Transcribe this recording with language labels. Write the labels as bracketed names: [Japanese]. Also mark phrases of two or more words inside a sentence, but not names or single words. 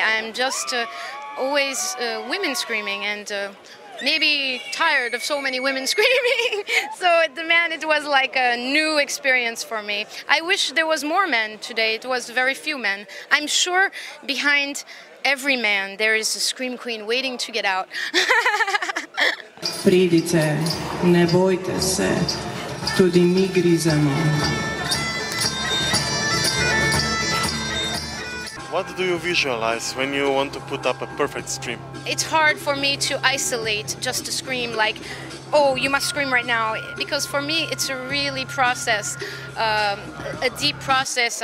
[English] I'm just always women screaming and maybe tired of so many women screaming. So it was like a new experience for me. I wish there was more men today. It was very few men. I'm sure behind every man there is a scream queen waiting to get out. [Slovenian] Pridite, ne bojte se, tudi mi grizemo. [English] What do you visualize when you want to put up a perfect scream? It's hard for me to isolate just to scream like, oh, you must scream right now. Because for me, it's a really process, a deep process.